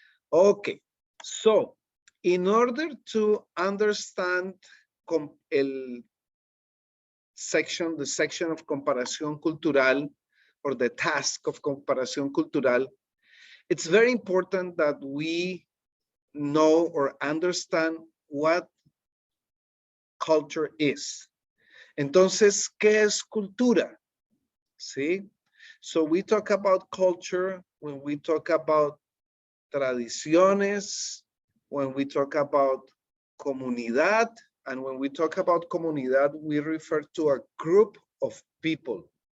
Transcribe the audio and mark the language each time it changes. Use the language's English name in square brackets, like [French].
[English] Ok, so in order to understand the section of comparación cultural, or the task of comparación cultural, it's very important that we know or understand what culture is. [Spanish] Entonces, ¿qué es cultura? ¿Sí? [English] So we talk about culture when we talk about tradiciones, when we talk about comunidad, and when we talk about comunidad, we refer to a group of people.